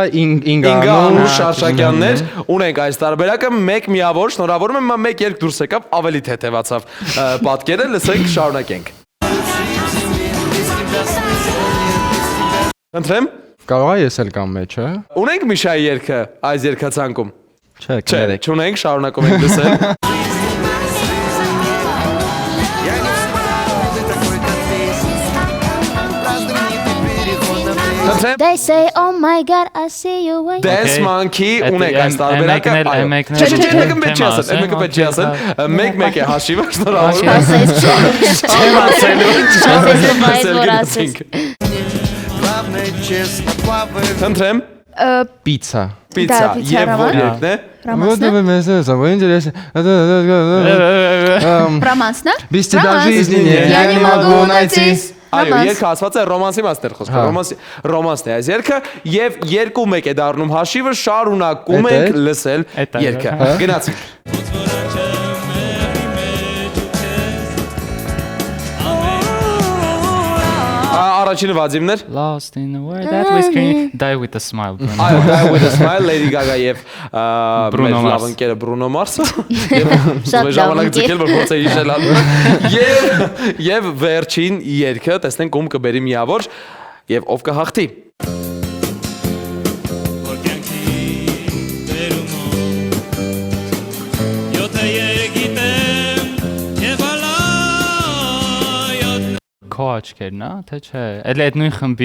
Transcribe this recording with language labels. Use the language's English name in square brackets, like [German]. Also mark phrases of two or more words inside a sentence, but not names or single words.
[Armenian] Ինգանու Շարշակյաններ ունենք այս տարբերակը 1 միավոր շնորհավորում եմ 1 երգ դուրս եկավ ավելի թեթևացավ պատկերը լսենք շարունակենք Ընտրեմ Կարող է ես էլ կամ մեջը Ունենք Միշայի երգը այս երգացանկում Չէ չունենք շարունակում ենք լսել [English] They say oh my god I see you when [Armenian] Dance Monkey ունենք այս տարբերակը Չէ, մեկ չի ասել մեկ է հաշիվը շնորհավորում Ընտրեմ Պիցա Պիցա եւ որ երգն է Ռոմանսն է [Russian] Бисти даже жизни я не могу найти [Armenian] Այո, երգը ասված է ռոմանսի մասներ խոսքը, ռոմանսն է այս երգը եւ 2-1 է դառնում հաշիվը, շարունակում ենք լսել երգը։ Գնացինք։ Առաջինը Վադիմներ։ [English] Lost in the world that we scream Die with a smile [Armenian] Այո, Die with a smile Lady Gaga եւ Bruno Mars լավընկերը Bruno Mars-ը եւ ժամանակ ձգել որ փորձ է հիշել եւ վերջին երգը տեսնենք ում կբերի միավոր եւ ով կհաղթի Քո աչքերն, թե չէ։ Էլ այդ նույն խմբի